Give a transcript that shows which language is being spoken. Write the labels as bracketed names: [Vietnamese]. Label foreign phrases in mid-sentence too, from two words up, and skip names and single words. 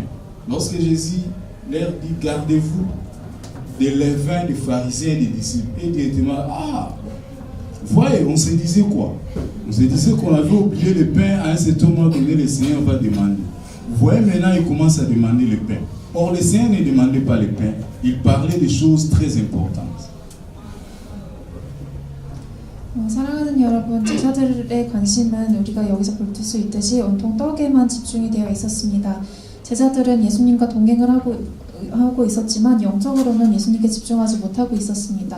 [French] Lorsque Jésus leur dit « Gardez-vous des levains des pharisiens et des disciples », et directement « Ah, voyez, on se disait quoi? On se disait qu'on avait oublié le pain, à un certain moment donné, le Seigneur va demander. Vous voyez, maintenant, il commence à demander le pain. Or, le Seigneur ne demandait pas le pain, il parlait de choses très importantes. [Korean] 사랑하는 여러분, 제자들의 관심은 우리가 여기서 볼 수 있듯이 온통 떡에만 집중이 되어 있었습니다. 제자들은 예수님과 동행을 하고 있었지만 영적으로는 예수님께 집중하지 못하고 있었습니다.